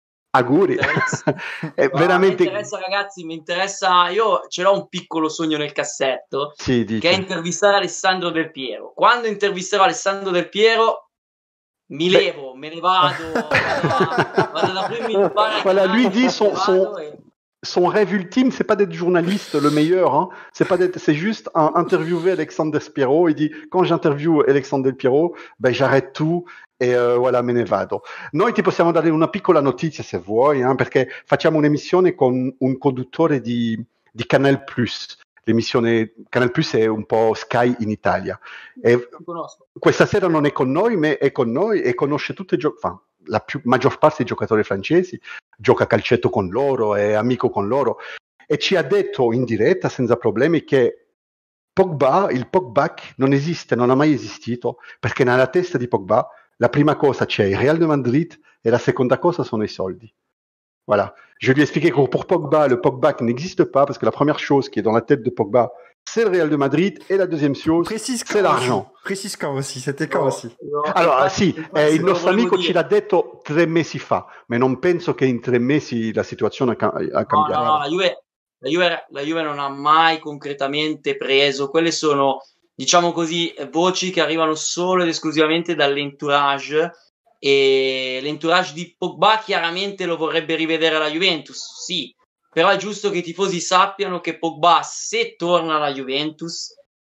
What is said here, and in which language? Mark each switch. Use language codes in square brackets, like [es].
[it] Auguri. Veramente... Mi interessa, ragazzi, io ce l'ho un piccolo sogno nel cassetto, che è intervistare Alessandro Del Piero. Quando intervisterò Alessandro Del Piero mi levo, me ne vado da prima. [fr] Voilà, lui dit son rêve ultime, c'est pas d'être journaliste le meilleur, hein. C'est juste interviewer Alessandro Del Piero. Il dit, quand j'interviewe Alessandro Del Piero, ben j'arrête tout e voilà, [it] me ne vado. Noi ti possiamo dare una piccola notizia se vuoi, perché facciamo un'emissione con un conduttore di Canal Plus. L'emissione Canal Plus è un po' Sky in Italia. E questa sera non è con noi, ma è con noi e conosce tutte la maggior parte dei giocatori francesi, gioca a calcetto con loro, è amico con loro, e ci ha detto in diretta senza problemi che il Pogba non esiste, non ha mai esistito, perché nella testa di Pogba la prima cosa c'è il Real de Madrid et la seconda cosa sono i soldi. [fr] Voilà. Je lui ai expliqué que pour Pogba, le Pogba n'existe pas parce que la première chose qui est dans la tête de Pogba, c'est le Real de Madrid et la deuxième chose, c'est l'argent. Précise quand aussi, c'était quand aussi. [it] Allora, sì, il nostro amico ce l'ha detto 3 mesi fa, ma non penso che in 3 mesi la situazione ha cambiato. No, la Juve non ha mai concretamente preso, quelle sono, diciamo così, voci che arrivano solo ed esclusivamente dall'entourage, e l'entourage di Pogba chiaramente lo vorrebbe rivedere alla Juventus, sì, però è giusto che i tifosi sappiano che Pogba, se torna alla Juventus,